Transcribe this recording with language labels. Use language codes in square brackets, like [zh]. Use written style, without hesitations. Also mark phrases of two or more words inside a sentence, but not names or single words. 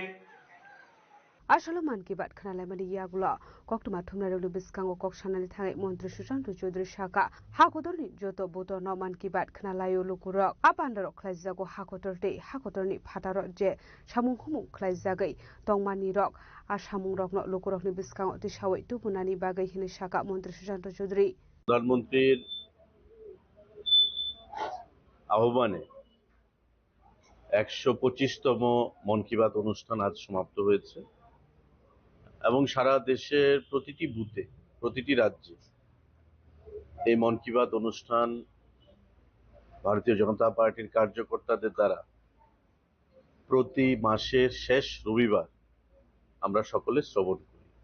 [trp] आसलो मान की बात खोनालायमानि यागुला कक्टमा थुमनारेलु बिस्कांगो कक्सानानि थाङै मन्त्री सुशान्त चौधरी साका हाकोदरनि जतो बुतो न मान की बात खोनालायो लुकुरक आपान्दारक खलायजागो हाकोदरते हाकोदरनि फाटार जे सामुं हुमुं खलायजागै तंमानि रक आसामुं रकनो लुकुरकनि बिस्कांगो तिसावै तुपुनानि बागै हिनि साका मन्त्री सुशान्त चौधरी [bn] प्रधानमन्त्रीर আহ্বানে 125তম মন কি বাত অনুষ্ঠান আজ সমাপ্ত হয়েছে এবং সারা দেশের প্রতিটি বুথে, প্রতিটি রাজ্যে এই মন কি বাত অনুষ্ঠান ভারতীয় জনতা পার্টির কার্যকর্তাদের দ্বারা প্রতি মাসের শেষ রবিবার আমরা সকলে শ্রবণ করি।